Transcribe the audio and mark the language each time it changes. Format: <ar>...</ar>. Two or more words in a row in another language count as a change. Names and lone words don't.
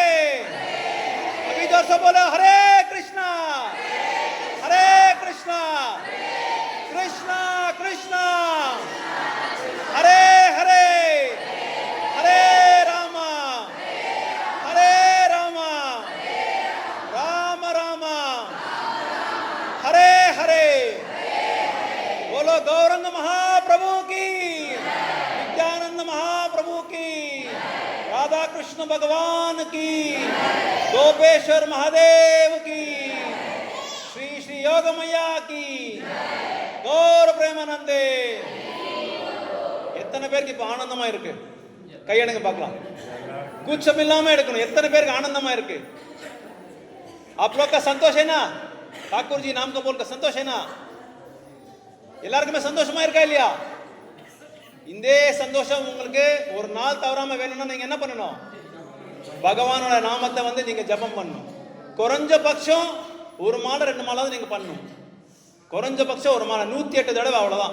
<hi>अभी जोर से बोलो, हरे कृष्णा कृष्णा कृष्णा हरे हरे हरे रामा राम राम हरे हरे। बोलो गौरंग महाप्रभु की, नित्यानंद महाप्रभु की, राधा कृष्ण भगवान की, गोपेश्वर महादेव की, श्री श्री योग मैया की, गौर प्रेमानंदे।</hi> <ta>எத்தனை பேருக்கு இப்ப ஆனந்தமா இருக்கு, கையெடுங்க பார்க்கலாம். கூச்சம் இல்லாம எடுக்கணும். எத்தனை பேருக்கு ஆனந்தமா இருக்கு?</ta> <hi>आप लोग का संतोष है ना, ठाकुर जी नाम को बोलकर संतोष है ना,</hi> <ta>எல்லாருக்குமே சந்தோஷமா இருக்கா இல்லையா? இந்த சந்தோஷம் உங்களுக்கு ஒரு நாள் தவறாம வேணும்னா நீங்க என்ன பண்ணணும், பகவானோட நாமத்தை வந்து நீங்க ஜபம் பண்ணணும். குறைஞ்ச பட்சம் ஒரு மாலை 2 மாலாவது நீங்க பண்ணணும். குறைஞ்ச பட்சம் ஒரு மாலை 108 தடவை, அவ்வளவுதான்.</ta>